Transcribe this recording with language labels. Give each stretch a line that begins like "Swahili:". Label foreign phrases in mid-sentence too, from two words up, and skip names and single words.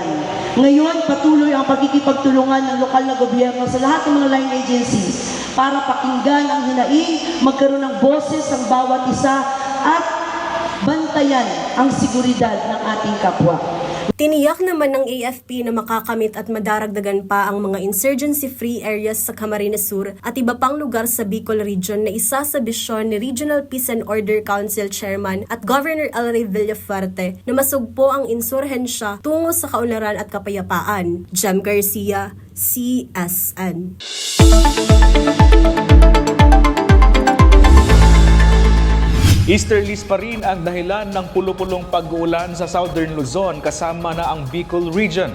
Filipino: Ngayon, patuloy ang pagkikipagtulungan ng lokal na gobyerno sa lahat ng mga line agencies para pakinggan ang hinaing, magkaroon ng boses ang bawat isa at bantayan ang seguridad ng ating kapwa. Tiniyak naman ng AFP na makakamit at madaragdagan pa ang mga
English: insurgency-free areas
Filipino: sa Camarines Sur at iba pang lugar sa Bicol Region na isa sa bisyon ni Regional Peace and Order Council Chairman at Governor El Rey Villafuerte na masugpo ang insurhensya tungo sa kaunlaran at kapayapaan. Jem Garcia, CSN. Easterlies pa rin ang dahilan ng pulo-pulong pag-uulan sa Southern Luzon kasama na ang Bicol region.